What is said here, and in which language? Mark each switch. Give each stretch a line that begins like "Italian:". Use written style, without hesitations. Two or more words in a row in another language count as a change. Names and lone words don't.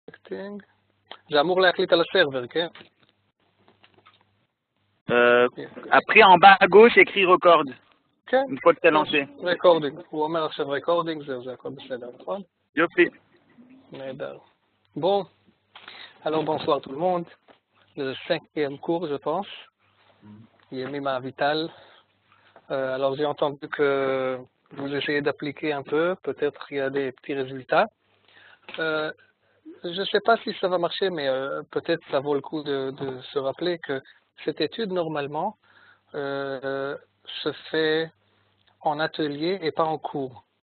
Hebrew: זה אמור להקליט על הסרבר, כן?
French: Après, en bas à gauche, écrit record.
Hebrew: כן.
French: Une fois que tu as lancé.
Hebrew: רקורדינג. הוא אומר עכשיו רקורדינג, זהו, זה הכל בסדר, נכון? Yopi. נהדר.
French: Bon, alors bonsoir tout le monde. Le 5e cours, je pense. Yemima Vital. Alors j'ai entendu que vous essayez d'appliquer un peu, peut-être il y a des petits résultats. Je ne sais pas si ça va marcher, mais peut-être ça vaut le coup de se rappeler que cette étude, normalement, se fait en atelier et pas en cours.